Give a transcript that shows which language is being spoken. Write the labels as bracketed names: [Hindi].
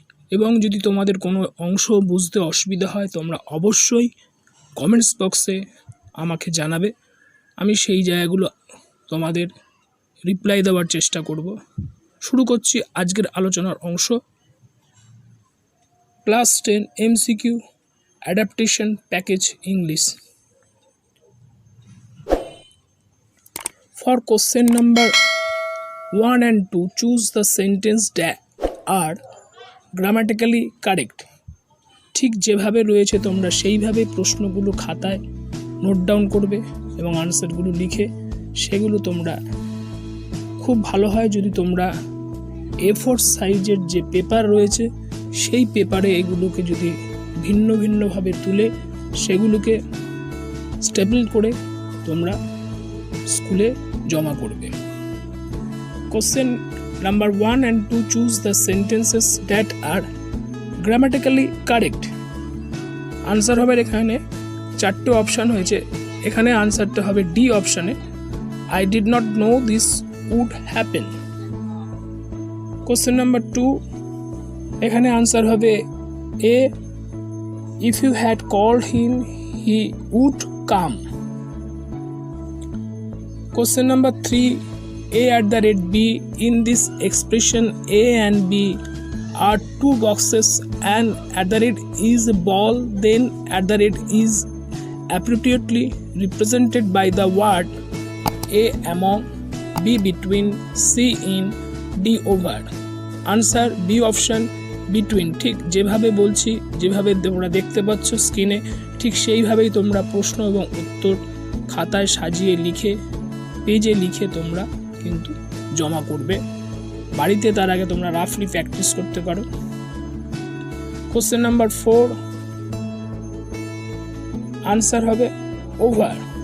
[Bangla] এবং যদি তোমাদের কোনো অংশ বুঝতে অসুবিধা হয় তোমরা অবশ্যই কমেন্টস বক্সে আমাকে জানাবে, আমি সেই জায়গাগুলো তোমাদের রিপ্লাই দেওয়ার চেষ্টা করব। শুরু করছি আজকের আলোচনার অংশ। [English] Class 10 MCQ adaptation package English. For question number 1 and 2 choose the sentence that are grammatically correct. [Bangla] ঠিক যেভাবে রয়েছে তোমরা সেইভাবে প্রশ্নগুলো খাতায় নোট ডাউন করবে এবং আনসারগুলো লিখে সেগুলো তোমরা খুব ভালো হয় যদি তোমরা A4 সাইজের যে পেপার রয়েছে সেই পেপারে এগুলোকে যদি ভিন্ন ভিন্নভাবে তুলে সেগুলোকে স্টেপল করে তোমরা স্কুলে জমা করবে। [English] Question Number 1 and 2 choose the sentences that are grammatically correct. [Bangla] Answer হবে এখানে চারটে অপশান হয়েছে, এখানে আনসারটা হবে ডি অপশানে। [English] I did not know this would happen. Question number 2, [Bangla] এখানে আনসার হবে এ, [English] if you had called him he would come. Question number 3, A@B. In this expression, A and B are two boxes and is a ball, then is appropriately represented by the word A among, B between, C in, D over. Answer B option between. [Bangla] ঠিক যেভাবে বলছি, যেভাবে তোমরা দেখতে পাচ্ছ স্ক্রিনে, ঠিক সেইভাবেই তোমরা প্রশ্ন এবং উত্তর খাতায় সাজিয়ে লিখে পেজে লিখে তোমরা কিন্তু জমা করবে বাড়িতে। তার আগে তোমরা রাফলি প্র্যাকটিস করতে পারো। কোশ্চেন নাম্বার 4, আনসার হবে ওভার।